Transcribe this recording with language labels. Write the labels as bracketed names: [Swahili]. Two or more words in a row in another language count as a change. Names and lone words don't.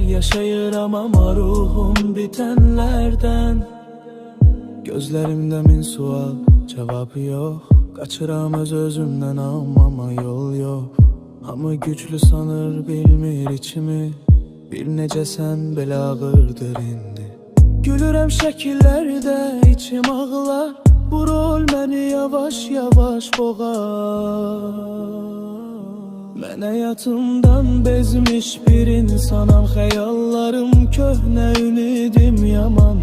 [Turkish] Yaşayıramam ama ruhum bitenlerden. Gözlerimde min sual, cevabı yok. Kaçıram özümden ama yol yok. [Azerbaijani] Hamı güçlü sanır, bilmir içimi. Bir nece sen belə ağırdır indi. Gülürəm şəkillərdə, içim ağlar. Bu rol məni yavaş yavaş boğar. Mən həyatımdan bezmiş bir insanam. Xəyallarım köhnə, ümidim yaman.